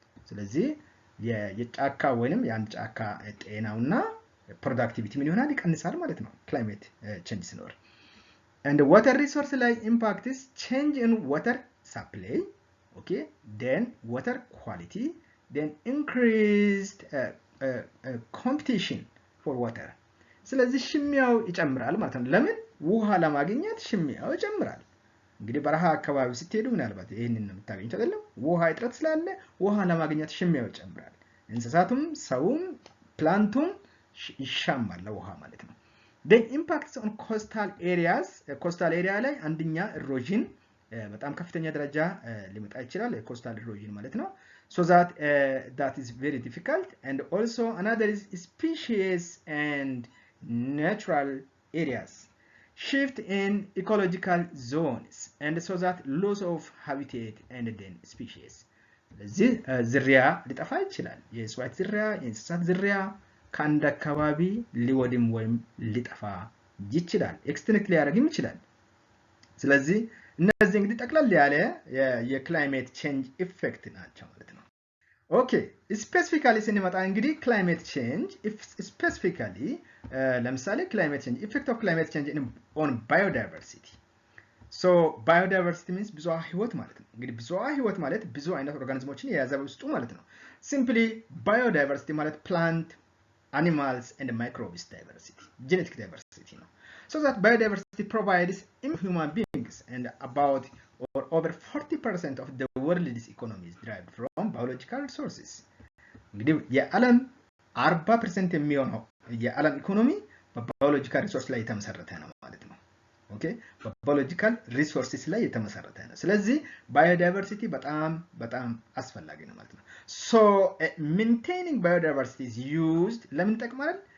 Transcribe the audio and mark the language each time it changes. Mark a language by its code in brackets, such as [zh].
[am] ስለዚህ የጫካ ወይንም የአንድ ጫካ ጤናውና productivity ምን ይሆናል ይቀንሳል ማለት ነው [en] climate change ሲኖር and water resource ላይ impact is change in water supply, okay, then water quality, then increased competition for water. [am] ስለዚህ ሽሚያው ይጨምራል ማለት ነው። ለምን ውሃ ለማግኘት ሽሚያው ይጨምራል። እንግዲህ በረሃ አካባቢ ስትሄዱ ምናልባት ይሄንን ነው የምታገኙት አይደለም? ውሃ እጥረት ስላለ ውሃ ለማግኘት ሽሚያው ይጨምራል። እንስሳቱም ሰውም ፕላንቱም ይሻማል ለውሃ ማለት ነው። [en] then impacts on coastal areas, [am] coastal area ላይ አንደኛ erosion በጣም ከፍተኛ ደረጃ ሊመጣ ይችላል coastal erosion ማለት ነው. [en] so that is very difficult and also another is species and natural areas shift in ecological zones and so that loss of habitat and then species. [am] ስለዚህ ዝርያ ሊጠፋ ይችላል። የእጽዋት ዝርያ የእንስሳት ዝርያ ከአንድ አካባቢ ሊወድም ወይም ሊጠፋ ይችላል። ኤክስቲንክት ሊያደርግም ይችላል። ስለዚህ እነዚህ እንግዲህ ጠቅላላ ያለ የክላይሜት ቼንጅ ኢፌክት ናቸው ማለት ነው። ኦኬ ስፔሲፊካሊ ስንመጣ እንግዲህ ክላይሜት ቼንጅ ስፔሲፊካሊ ለምሳሌ ክላይሜት ቼንጅ ኢፌክት ኦፍ ክላይሜት ቼንጅ ኦን ባዮዳይቨርሲቲ ሶ ባዮዳይቨርሲቲ ሚንስ ብዙ ህይወት ማለት ነው። እንግዲህ ብዙ ህይወት ማለት ብዙ አይነት ኦርጋኒዝሞችን የያዘ ውስጡ ማለት ነው። ሲምፕሊ ባዮዳይቨርሲቲ ማለት ፕላንት [en] animals and microbes diversity, genetic diversity. So that biodiversity provides human beings and about or over 40% of the world's economy is derived from biological resources. [am] እንግዲህ የዓለም 40% የሚሆነው የዓለም ኢኮኖሚ በባዮሎጂካል ሪሶርስ ላይ የተመሰረተ ነው ማለት ነው። ኦኬ በባዮሎጂካል ሪሶርስስ ላይ የተመሰረተ ነው። ስለዚህ ባዮዳይቨርሲቲ በጣም አስፈላጊ ነው ማለት ነው። [en] so maintaining biodiversity is used [am] ለምን ይጠቅማል?